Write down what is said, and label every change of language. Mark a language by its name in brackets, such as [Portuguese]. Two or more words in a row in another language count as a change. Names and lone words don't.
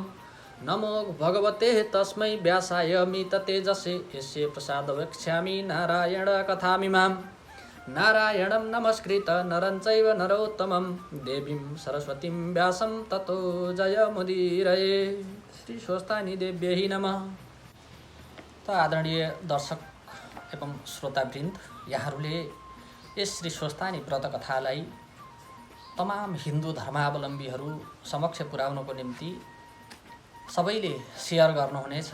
[Sanskrit] नमो भगवते तस्मै व्यासाय मिततेजसे यस्य प्रसाद वक्ष्यामि नारायण कथामिमाम्। नारायणं नमस्कृत नरं चैव नरोत्तमं देवीं सरस्वतीं व्यासं ततो जयमुदीरये। श्री स्वस्थानी देव्यै नमः। [Nepali] त आदरणीय दर्शक एवं श्रोतावृन्द, यहाँहरूले यस श्री स्वस्थानी व्रत कथालाई तमाम हिन्दू धर्मावलम्बीहरू समक्ष पुर्याउनको निम्ति सबैले सेयर गर्नुहुनेछ।